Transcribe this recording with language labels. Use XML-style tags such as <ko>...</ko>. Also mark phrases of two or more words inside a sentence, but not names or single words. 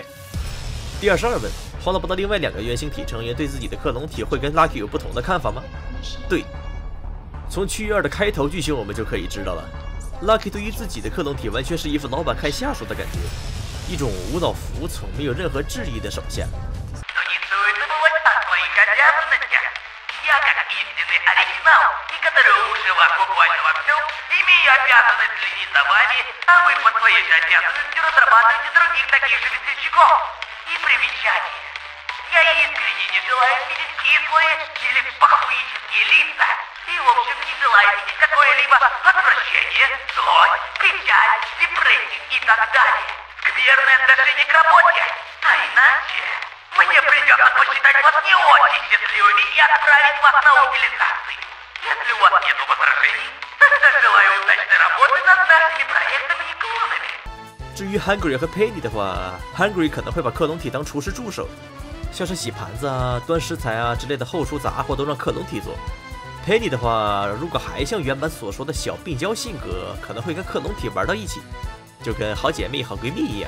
<zh>第22问，欢乐帮的另外2个原型体成员对自己的克隆体会跟 Lucky 有不同的看法吗？对。从区域2的开头剧情我们就可以知道了， Lucky 对于自己的克隆体完全是一副老板看下属的感觉，一种无脑服从、没有任何质疑的手下。</zh> <ru>Я, как истинный оригинал, и который уже вас буквально во всем, имею обязанность следить за вами, а вы по своей же обязанности разрабатываете других таких же весельчаков. И примечание. Я искренне не желаю видеть кислые или похуические лица. И, в общем, не желаю видеть какое-либо отвращение, злость, печаль, депрессию и так далее. Скверное отношение к работе. А иначе мне придется посчитать вас не очень счастливыми и отправить вас на утилизацию. Если у вас нет возражений, тогда желаю удачной работы над нашими проектами и клонами.</ru> <zh>至于 Hungry 和 Penny 的话 ，Hungry 可能会把克隆体当厨师助手，像是洗盘子啊、端食材啊之类的后厨杂活都让克隆体做。Penny 的话，如果还像原版所说的小病娇性格，可能会跟克隆体玩到一起，就跟好姐妹、好闺蜜一样。</zh>